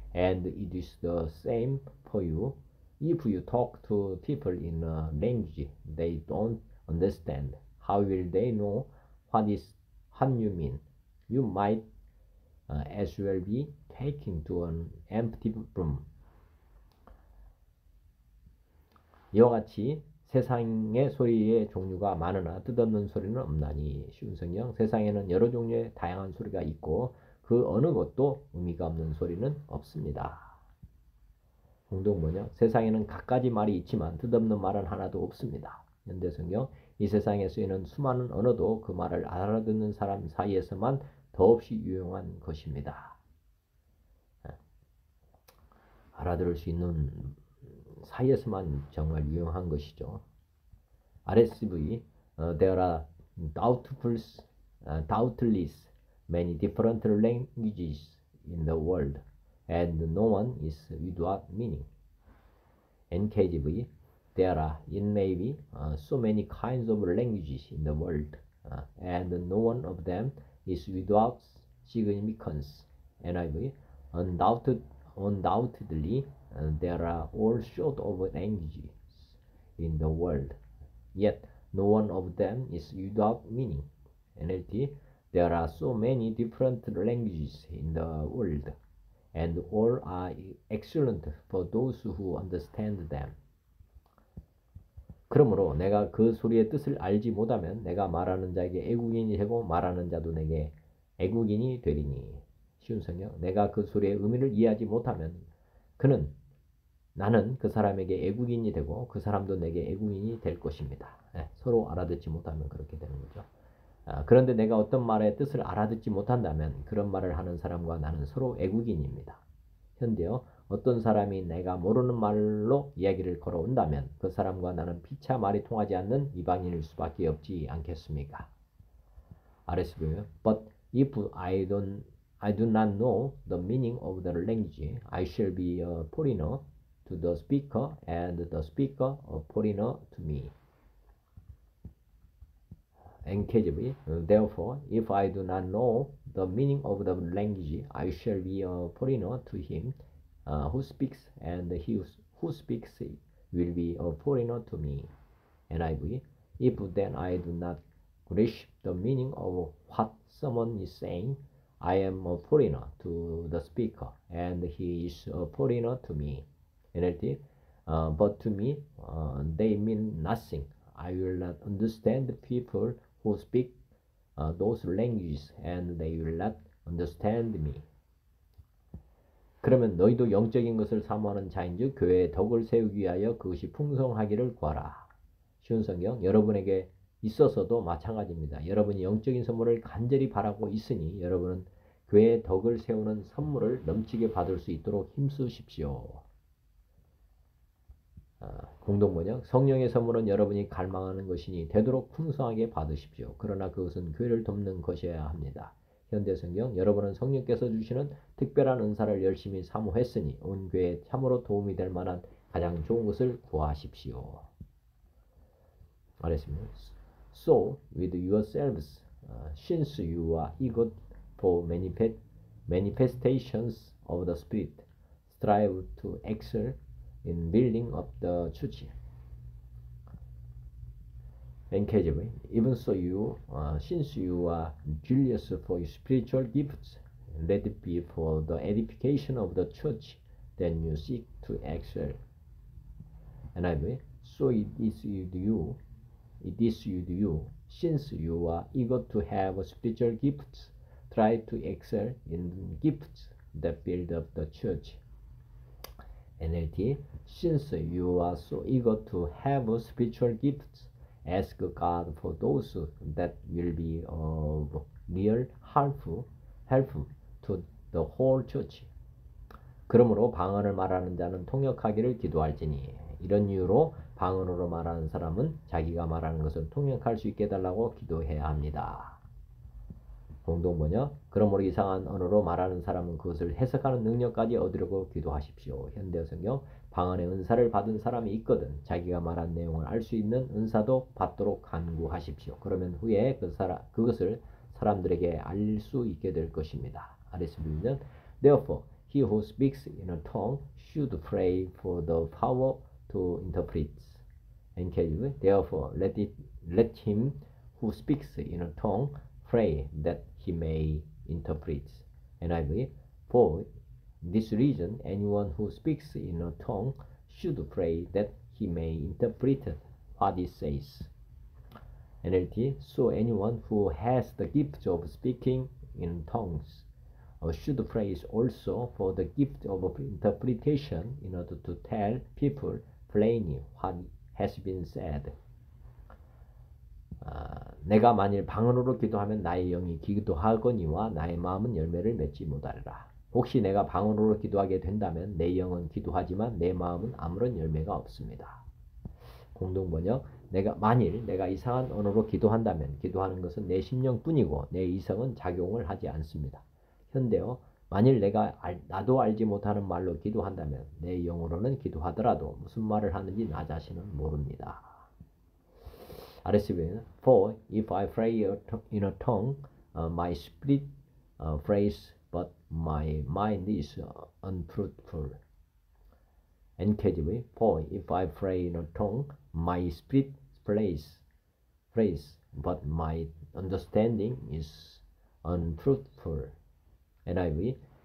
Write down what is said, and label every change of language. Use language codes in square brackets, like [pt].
[en] And it is the same for you. If you talk to people in a language they don't understand, how will they know what you mean? You might as well be taken to an empty room. [ko] 이와 같이 세상의 소리의 종류가 많으나 뜻없는 소리는 없나니. 쉬운 성경. 세상에는 여러 종류의 다양한 소리가 있고 그 어느 것도 의미가 없는 소리는 없습니다. 공동번역. 세상에는 갖가지 말이 있지만 뜻없는 말은 하나도 없습니다. 현대성경. 이 세상에 쓰이는 수많은 언어도 그 말을 알아듣는 사람 사이에서만 더없이 유용한 것입니다. 알아들을 수 있는 사이에서만 정말 유용한 것이죠. [en] RSV. There are doubtless many different languages in the world, and no one is without meaning. NKJV. There are, it may be, so many kinds of languages in the world, and no one of them is without significance. NIV. Undoubtedly, there are all sorts of languages in the world, yet no one of them is without meaning. NLT. There are so many different languages in the world, and all are excellent for those who understand them. [ko] 그러므로 내가 그 소리의 뜻을 알지 못하면 내가 말하는 자에게 애국인이 되고 말하는 자도 내게 애국인이 되리니. 쉬운 성경. 내가 그 소리의 의미를 이해하지 못하면 나는 그 사람에게 애국인이 되고 그 사람도 내게 애국인이 될 것입니다. 서로 알아듣지 못하면 그렇게 되는 거죠. 그런데 내가 어떤 말의 뜻을 알아듣지 못한다면 그런 말을 하는 사람과 나는 서로 애국인입니다. 현대어. 어떤 사람이 내가 모르는 말로 이야기를 걸어온다면 그 사람과 나는 피차 말이 통하지 않는 이방인일 수밖에 없지 않겠습니까? RSV. [en] But if I don't I do not know the meaning of the language. I shall be a foreigner to the speaker and the speaker a foreigner to me. NKJV. Therefore, if I do not know the meaning of the language, I shall be a foreigner to him who speaks, and he who speaks will be a foreigner to me. NIV. If then I do not grasp the meaning of what someone is saying, I am a foreigner to the speaker, and he is a foreigner to me. NLT. But to me, they mean nothing. I will not understand people who speak those languages, and they will not understand me. [ko] 그러면 너희도 영적인 것을 사모하는 자인즉 교회의 덕을 세우기 위하여 그것이 풍성하기를 구하라. 쉬운 성경. 여러분에게 있어서도 마찬가지입니다. 여러분이 영적인 선물을 간절히 바라고 있으니 여러분은 교회의 덕을 세우는 선물을 넘치게 받을 수 있도록 힘쓰십시오. 공동번역. 성령의 선물은 여러분이 갈망하는 것이니 되도록 풍성하게 받으십시오. 그러나 그것은 교회를 돕는 것이어야 합니다. 현대성경. 여러분은 성령께서 주시는 특별한 은사를 열심히 사모했으니 온 교회에 참으로 도움이 될 만한 가장 좋은 것을 구하십시오. 알겠습니다. [en] So with yourselves, since you are eager for manifestations of the Spirit, strive to excel in building up the church. NKJV. Even so, since you are zealous for spiritual gifts, let it be for the edification of the church, then you seek to excel. NIV. So it is with you, since you are eager to have spiritual gifts, try to excel in gifts that build up the church. NLT. Since you are so eager to have spiritual gifts, ask God for those that will be of real help to the whole church. [ko] 그러므로 방언을 말하는 자는 통역하기를 기도할지니 이런 이유로 방언으로 말하는 사람은 자기가 말하는 것을 통역할 수 있게 해달라고 기도해야 합니다. 공동번역. 그러므로 이상한 언어로 말하는 사람은 그것을 해석하는 능력까지 얻으려고 기도하십시오. 현대성경. 방언의 은사를 받은 사람이 있거든 자기가 말한 내용을 알 수 있는 은사도 받도록 간구하십시오. 그러면 후에 그것을 사람들에게 알릴 수 있게 될 것입니다. [en] RSV는 Therefore, he who speaks in a tongue should pray for the power to interpret. NKJV. Therefore, let him who speaks in a tongue pray that he may interpret. NIV. For this reason, anyone who speaks in a tongue should pray that he may interpret what it says. NLT. So anyone who has the gift of speaking in tongues should pray also for the gift of interpretation in order to tell people plainly what has been said. [ko] 내가 만일 방언으로 기도하면 나의 영이 기도하거니와 나의 마음은 열매를 맺지 못하리라. 혹시 내가 방언으로 기도하게 된다면 내 영은 기도하지만 내 마음은 아무런 열매가 없습니다. 공동번역. 만일 내가 이상한 언어로 기도한다면 기도하는 것은 내 심령뿐이고 내 이성은 작용을 하지 않습니다. 현대어. 만일 나도 알지 못하는 말로 기도한다면 내 영으로는 기도하더라도 무슨 말을 하는지 나 자신은 모릅니다. [en] RSV는 For if I pray in a tongue, my spirit prays, but my mind is unfruitful. NKJV. For if I pray in a tongue, my spirit prays, but my understanding is unfruitful. NIV.